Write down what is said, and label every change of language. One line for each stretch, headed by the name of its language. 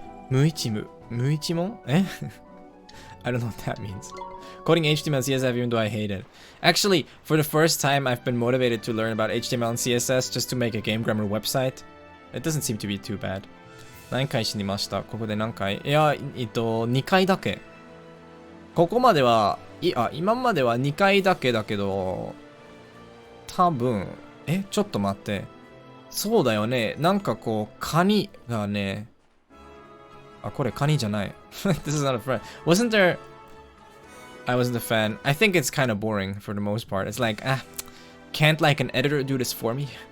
English: Muichimon? Eh? I don't know what that means. Coding HTML and CSS even though I hate it. Actually, for the first time I've been motivated to learn about HTML and CSS just to make a game grammar website. It doesn't seem to be too bad.
Japanese: 何回死にました？ここで何回？いや、2回だけ。ここまでは、今までは2回だけだけど、多分、ちょっと待って。そうだよね。なんかこう、カニがね、これカニじゃない。
English: This is not a friend. Wasn't there... I wasn't a fan. I think it's kind of boring for the most part. It's like, can't like an editor do this for me?